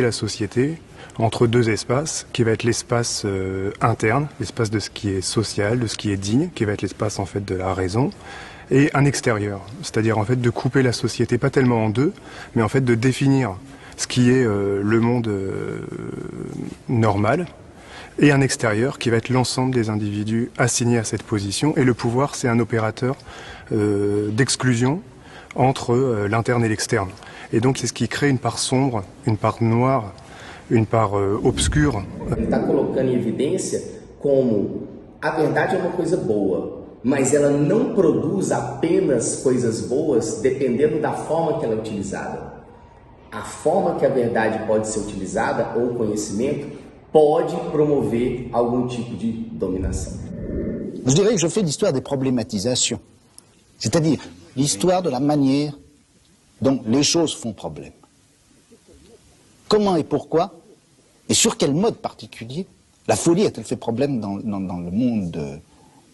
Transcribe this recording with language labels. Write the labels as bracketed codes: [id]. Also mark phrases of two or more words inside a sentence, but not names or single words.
[fr] la société entre deux espaces, qui va être l'espace interne, l'espace de ce qui est social, de ce qui est digne, qui va être l'espace en fait de la raison, et un extérieur, c'est-à-dire en fait de couper la société pas tellement en deux, mais en fait de définir ce qui est le monde normal, et un extérieur qui va être l'ensemble des individus assignés à cette position. Et le pouvoir, c'est un opérateur d'exclusion entre l'interne et l'externe. Et donc c'est ce qui crée une part sombre, une part noire, une part obscure. [pt] Ele está colocando em evidência como a verdade é uma coisa boa, mas ela não produz apenas coisas boas dependendo da forma que ela é utilizada. A forma que a verdade pode ser utilizada, ou o conhecimento, pode promover algum tipo de dominação. [fr] Je dirais que je fais l'histoire des problématisations, c'est-à-dire l'histoire de la manière dont les choses font problème. Comment et pourquoi, et sur quel mode particulier, la folie a-t-elle fait problème dans le monde moderne?